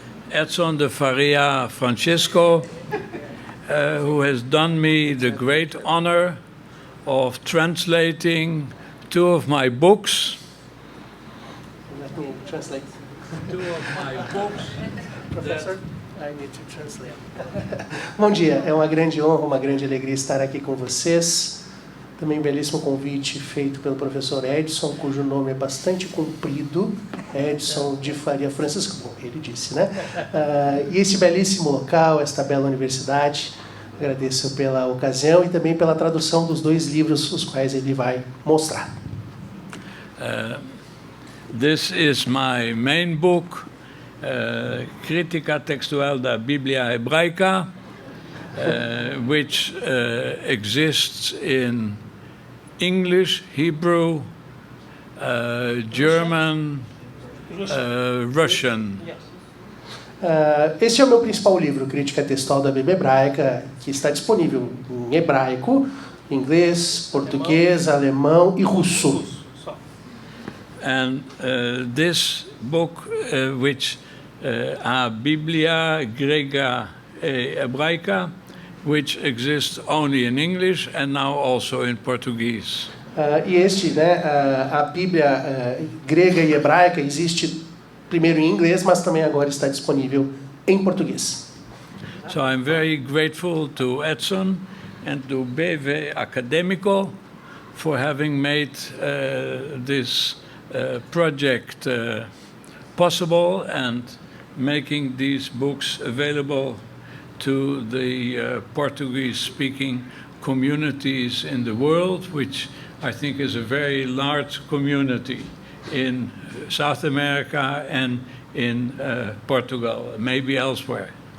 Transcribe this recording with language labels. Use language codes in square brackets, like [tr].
[en] Edson de Faria Francisco, who has done me the great honor of translating 2 of my books. Let me translate. 2 of my books. Professor, I need to translate. [pt] Bom dia, é uma grande honra, uma grande alegria estar aqui com vocês. Também um belíssimo convite feito pelo professor Edson, cujo nome é bastante comprido, Edson de Faria Francisco, bom, ele disse, né? E esse belíssimo local, esta bela universidade, agradeço pela ocasião e também pela tradução dos 2 livros, os quais ele vai mostrar. [en] This is my main book, Crítica Textual da Bíblia Hebraica, which exists in English, Hebrew, German, Russian. [pt] Esse é o meu principal livro, Crítica Textual da Bíblia Hebraica, que está disponível em hebraico, inglês, português, alemão e russo. [en] And this book, which a Bíblia grega e hebraica, which exists only in English and now also in Portuguese. [pt] E a Bíblia grega e hebraica existe primeiro em inglês, mas também agora está disponível em português. [en] So I'm very grateful to Edson and to BV Académico for having made this project possible and making these books available to the Portuguese-speaking communities in the world, which I think is a very large community in South America and in Portugal, maybe elsewhere.